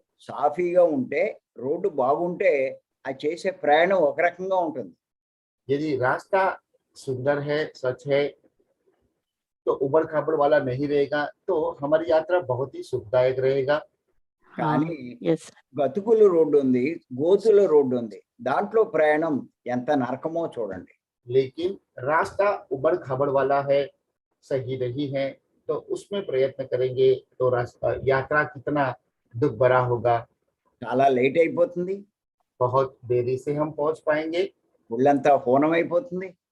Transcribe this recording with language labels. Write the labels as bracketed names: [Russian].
[Telugu] సాఫీగా ఉంటే, రోడ్డు బాగుంటే ఆ చేసే ప్రయాణం ఒక రకంగా ఉంటుంది. [Hindi] यदि रास्ता सुंदर है, स्वच्छ है, तो उबड़ खाबड़ वाला नहीं रहेगा, तो हमारी यात्रा बहुत ही सुखदायक रहेगा। [Telugu] కానీ గతుకుల రోడ్డు ఉంది, గోతుల రోడ్డు ఉంది, దాంట్లో ప్రయాణం ఎంత నరకమో చూడండి. [Hindi] लेकिन रास्ता उबड़ खाबड़ वाला है, सही नहीं है, तो उसमें प्रयत्न करेंगे तो रास्ता यात्रा कितना दुख भरा होगा। [Telugu] చాలా లేట్ అయిపోతుంది, [Hindi] बहुत देरी से हम पहुंच पाएंगे, [Telugu] ఒళ్ళంతా హోనం అయిపోతుంది,